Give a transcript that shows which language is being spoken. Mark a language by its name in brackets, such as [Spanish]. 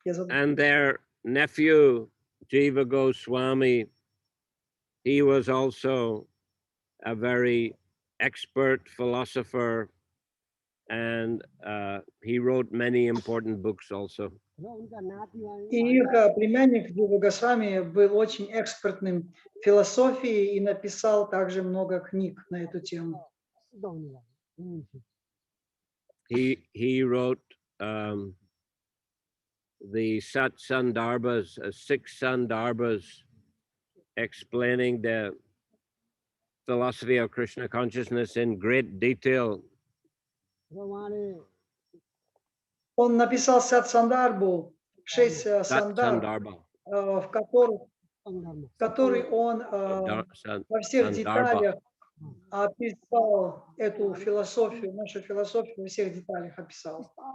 [English] And their nephew, Jiva Goswami, he was also a very expert philosopher, and he wrote many important books also. [Russian] И их племянник Джива Госвами был очень экспертным в философии и написал также много книг на эту тему. [English] He wrote the Sat Sandarbhas, 6 Sandarbhas, explaining the philosophy of Krishna consciousness in great detail. [Russian] Он написал Сат Сандарбу, 6 [English] Sat [Russian] сандар, [English] Sandarbha. [Russian] в который он во всех деталях описал эту философию, нашу философию во всех деталях описал.